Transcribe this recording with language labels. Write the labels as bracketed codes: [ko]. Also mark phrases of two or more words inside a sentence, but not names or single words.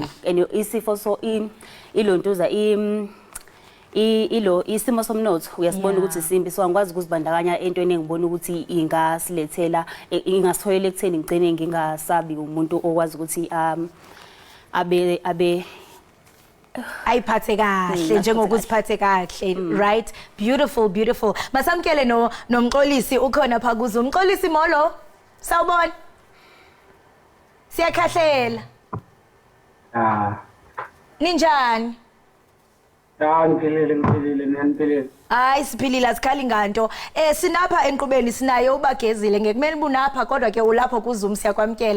[zu] Isifo so ilontuza isimo somnotho uyasibona ukuthi simbi, so angikwazi ukuzibandakanya entweni engibona ukuthi ingasilethela ingasitholela ekutheni ngigcine ngingasabi umuntu okwazi ukuthi abe ayiphathe kahle njengokuziphathe kahle. [en] Right, beautiful. [xh] Masamkele nomxolisi ukhona pha kuzo. Umxolisi molo, sawubona, siyakhahlela. Ninjani? [zu] Ngiphelele, ngiyaniphelele. [xh] Hayi siphilile asikhali nganto. Sinapha enqubeni sinayo uBagezile ngekumele bunapha kodwa ke ulapho kuZoom siyakwamkela.